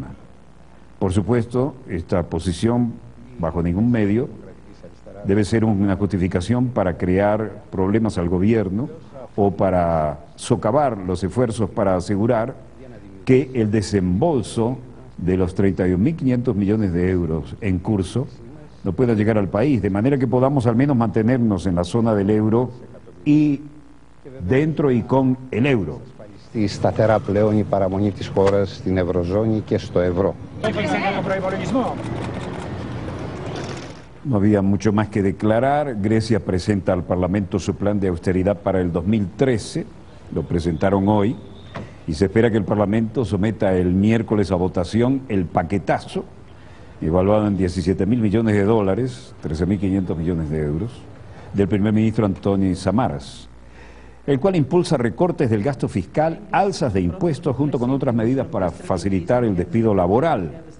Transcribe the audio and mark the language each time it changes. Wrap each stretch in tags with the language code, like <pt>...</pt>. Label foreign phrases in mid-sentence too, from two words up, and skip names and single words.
<es>Por supuesto, esta posición, bajo ningún medio, debe ser una justificación para crear problemas al gobierno o para socavar los esfuerzos para asegurar que el desembolso de los 31.500 millones de euros en curso no pueda llegar al país, de manera que podamos al menos mantenernos en la zona del euro y dentro y con el euro.</es> <el>Η σταθερά πλέον η παραμονή της χώρας στην Ευρωζώνη και στο ευρώ.</el> <es>No había mucho más que declarar. Grecia presenta al Parlamento su plan de austeridad para el 2013, lo presentaron hoy, y se espera que el Parlamento someta el miércoles a votación el paquetazo, evaluado en 17.000 millones de dólares, 13.500 millones de euros, del primer ministro Antonis Samaras, el cual impulsa recortes del gasto fiscal, alzas de impuestos, junto con otras medidas para facilitar el despido laboral.</es>